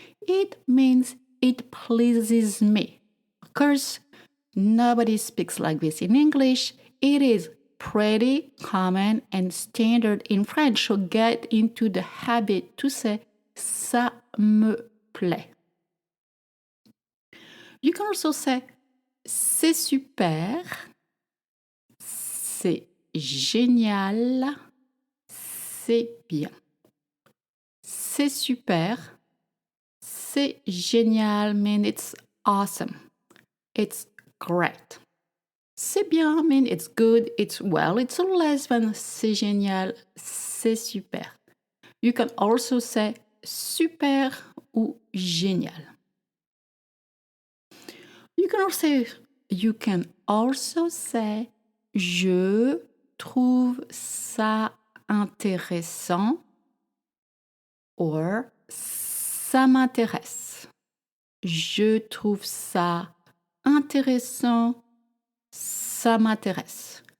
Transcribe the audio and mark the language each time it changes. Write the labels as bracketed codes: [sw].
[en] It means it pleases me. Of course, nobody speaks like this in English. It is pretty common and standard in French, so get into the habit to say [fr] ça me plaît. [en] You can also say [fr] c'est super, c'est génial, c'est bien. C'est super, c'est génial [en] means it's awesome. It's great. [fr] C'est bien [en] means it's good, it's well, it's less than [fr] c'est génial, c'est super. [en] You can also say [fr] super ou génial. [en] You can also say [fr] je trouve ça intéressant [en] or [fr] ça m'intéresse. Je trouve ça intéressant, ça m'intéresse.